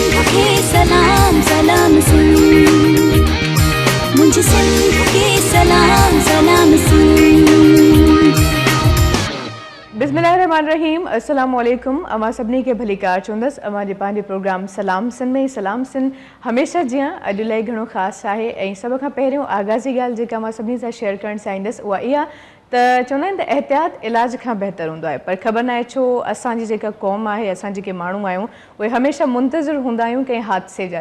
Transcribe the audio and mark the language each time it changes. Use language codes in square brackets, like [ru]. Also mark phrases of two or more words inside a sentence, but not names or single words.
[sd] खे सलाम सलाम सुन, मुझे सिंध खे सलाम सलाम सुन। [ar] بسم الله الرحمن الرحيم، السلام عليكم. [sd] अमां सभिनी खे भली कार चवंदसि। अमां जे पंहिंजे प्रोग्राम सलाम सिंध में सलाम सिंध हमेशह जीअं अॼु लाइ घणो ख़ासि आहे। ऐं सभ खां पहिरियों आगाज़ी ॻाल्हि जेका मां सभिनी सां शेयर करणु चाहींदसि उहा इहा त चवंदा आहिनि त एहतियात इलाज खां बहितर हूंदो आहे। पर ख़बर नाहे छो असांजी जेका क़ौम आहे, असां जेके माण्हू आहियूं, उहे हमेशह मुंतज़िर हूंदा आहियूं कंहिं हादसे जा।